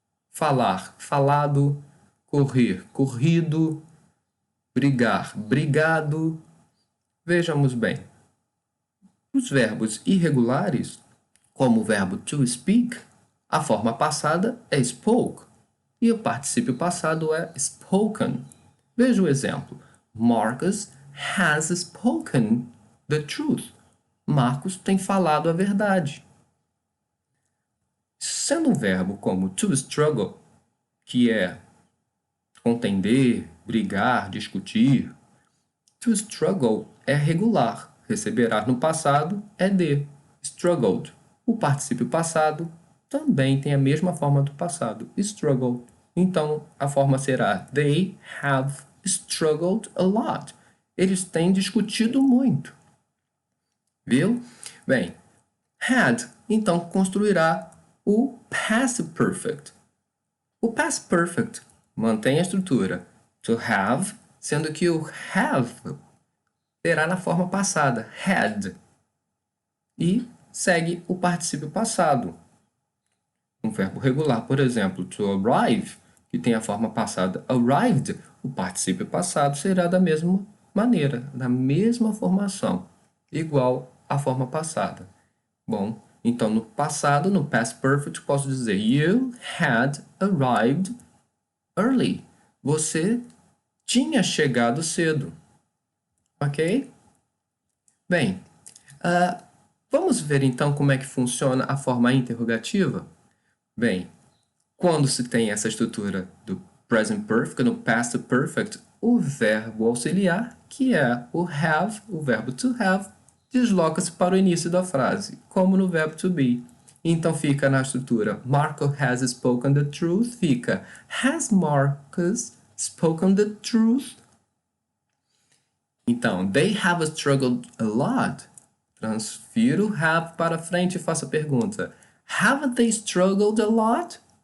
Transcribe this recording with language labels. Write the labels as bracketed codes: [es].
[pt] Falar, falado, correr, corrido, brigar, brigado. Vejamos bem. Os verbos irregulares, como o verbo to speak, a forma passada é spoke e o particípio passado é spoken. Veja o exemplo. [en] Marcus has spoken the truth. [pt] Marcos tem falado a verdade. Sendo um verbo como to struggle, que é contender, brigar, discutir, to struggle é regular, receberá no passado é de, struggled. O particípio passado também tem a mesma forma do passado, struggled. Então, a forma será [en] they have struggled a lot. [pt] Eles têm discutido muito. Viu? Bem, had, então, construirá o past perfect. O past perfect mantém a estrutura to have, sendo que o have terá na forma passada, had, e segue o particípio passado. Um verbo regular, por exemplo, to arrive, que tem a forma passada arrived, o particípio passado será da mesma maneira, da mesma formação, igual à forma passada. Bom, então no passado, no past perfect, posso dizer [en] you had arrived early. [pt] Você tinha chegado cedo. Ok? Bem, vamos ver então como é que funciona a forma interrogativa? Bem, quando se tem essa estrutura do present perfect, no past perfect, o verbo auxiliar, que é o have, o verbo to have, desloca-se para o início da frase, como no verbo to be. Então fica na estrutura [en] Marco has spoken the truth, [pt] fica [en] has Marcus spoken the truth? [pt] Então, [en] they have struggled a lot. [pt] Transfiro have para frente e faço a pergunta. [en] Haven't they struggled a lot?